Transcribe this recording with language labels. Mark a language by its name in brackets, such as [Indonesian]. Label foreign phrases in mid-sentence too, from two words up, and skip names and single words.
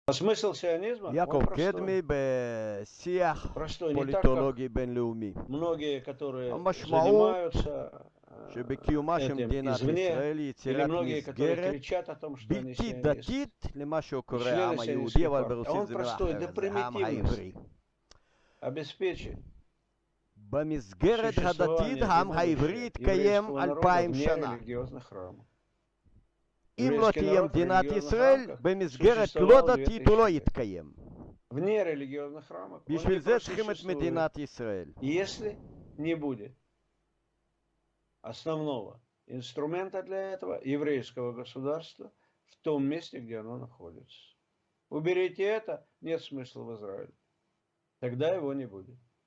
[Russian] А смысл сионизма, [Hebrew] יעקב [Russian] он [Hebrew] קדמי בשיח [Russian] простой, не так, как [Hebrew] פוליטולוגי בינלאומי. [Russian] многие, которые [Hebrew] המשמעות [Russian] занимаются [Hebrew] שבקיומה של [Russian] этим [Hebrew] מדינת [Russian] извне, [Hebrew] ישראל היא [Russian] или [Hebrew] יצירת [Russian] многие, которые [Hebrew] מסגרת [Russian] кричат о том, что они [Hebrew] בלתי [Russian] сионисты, [Hebrew] דתית למה [Russian] и [Hebrew] שקורא [Russian] члены [Hebrew] העם היהודי, [Russian] сионистской [Hebrew] אבל [Russian] партии. А [Hebrew] ברוסית [Russian] он [Hebrew] זה מילה [Russian] простой, до [Hebrew] אחרת, זה העם העברי. [Russian] примитивности обеспечить [Hebrew] במסגרת הדתית [Russian] существование и [Hebrew] העם העברי [Russian] будущее [Hebrew] התקיים [Russian] еврейского народа [Hebrew] 2000 [Russian] вне [Hebrew] שנה. [Russian] религиозных храмов. [Hebrew] אם לא [Russian] Еврейский [Hebrew] תהיה [Russian] народ в [Hebrew] מדינת [Russian] религиозных [Hebrew] ישראל, [Russian] рамках [Hebrew] במסגרת לא [Russian] существовал [Hebrew] דתית הוא לא [Russian] 2000 лет. [Hebrew] יתקיים. [Russian] Вне религиозных рамок он [Hebrew] בשביל [Russian] не [Hebrew] זה צריכים את [Russian] просуществует, [Hebrew] מדינת ישראל. [Russian] если не будет основного инструмента для этого еврейского государства в том месте, где оно находится. Уберите это, нет смысла в Израиле. Тогда его не будет.